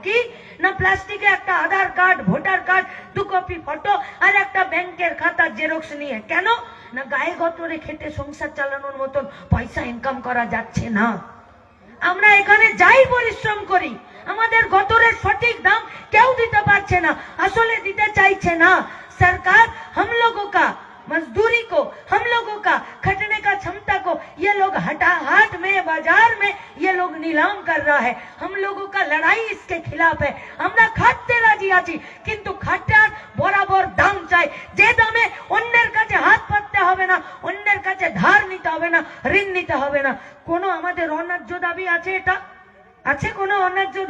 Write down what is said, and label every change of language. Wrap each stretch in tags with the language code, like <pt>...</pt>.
<bn>কি না, প্লাস্টিকে একটা আধার card, voter card, 2 copy photo আর একটা ব্যাংকের খাতার জেরক্স নিয়ে। কেন না, গায়ে গতরে খেটে সংসার চালানোর মতন পয়সা ইনকাম করা যাচ্ছে না। আমরা এখানে যাই পরিশ্রম করি, আমাদের গতরের সঠিক দাম কেউ দিতে পারছে না, আসলে দিতে চাইছে না सरकार।</bn> <hi>हम लोगों का मजदूरी को, हम लोगों का खटने का क्षमता को ये लोग हाट में, बाजार में ये लोग नीलाम कर रहा है। हम लोगों का लड़ाई इसके खिलाफ है।</hi> <bn>আমরা খাটতে রাজি আছি, কিন্তু খাটার বরাবর দাম চাই। যে দামে অন্যের কাছে হাত পাততে হবে না, অন্যের কাছে ধার নিতে হবে না, ঋণ নিতে হবে না। কোনো আমাদের অন্যায্য দাবি আছে? এটা আছে কোনো অন্যায্য দাবি?</bn>